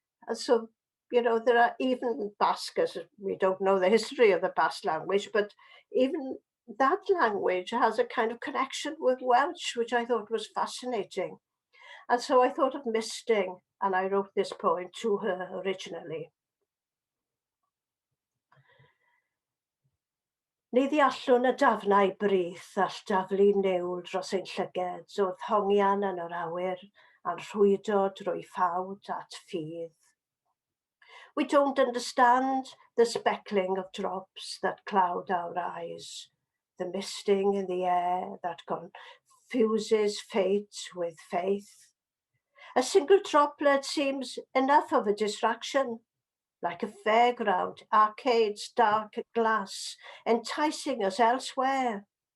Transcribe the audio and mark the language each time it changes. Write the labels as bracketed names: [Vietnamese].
[English] And so, you know, there are even Basques, we don't know the history of the Basque language, but even that language has a kind of connection with Welsh, which I thought was fascinating. And so I thought of Misting, and I wrote this poem to her originally. [Welsh] Ni ddeallwn y dafnau brith all daflu niwl dros ein llyged, oedd hongian yn yr awyr, a'n rhwydo drwy ffawd at ffydd. [English] We don't understand the speckling of drops that cloud our eyes, the misting in the air that confuses fate with faith. A single droplet seems enough of a distraction, like a fairground, arcades, dark glass, enticing us elsewhere.